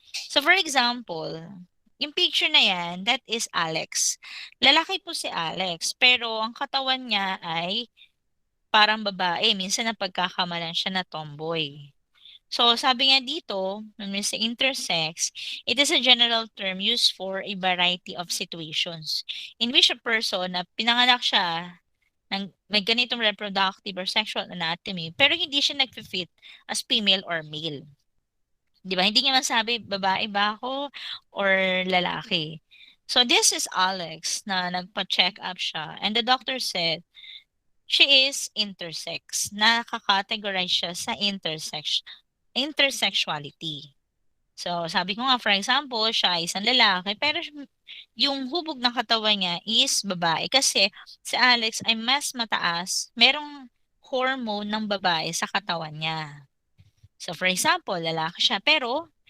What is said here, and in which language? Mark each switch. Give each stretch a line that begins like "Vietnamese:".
English: So for example,
Filipino: yung picture na yan,
English: that is Alex.
Filipino: Lalaki po si Alex, pero ang katawan niya ay parang babae. Minsan napagkakamalan siya na tomboy.
English: So, sabi nga dito, when we say intersex, it is a general term used for a variety of situations in which a person
Filipino: na pinanganak siya ng may ganitong
English: reproductive or sexual anatomy,
Filipino: pero hindi siya nag-fit as
English: female or male.
Filipino: Di ba? Hindi niya masabi, babae ba ako or lalaki.
English: So, this is Alex
Filipino: na nagpa-check up siya.
English: And the doctor said, she is intersex.
Filipino: Nakakategorize siya sa intersexuality. So, sabi ko nga,
English: for example,
Filipino: siya ay isang lalaki, pero yung hubog ng katawan niya is babae. Kasi si Alex ay mas mataas, merong hormone ng babae sa katawan niya. So,
English: for example,
Filipino: lalaki siya, pero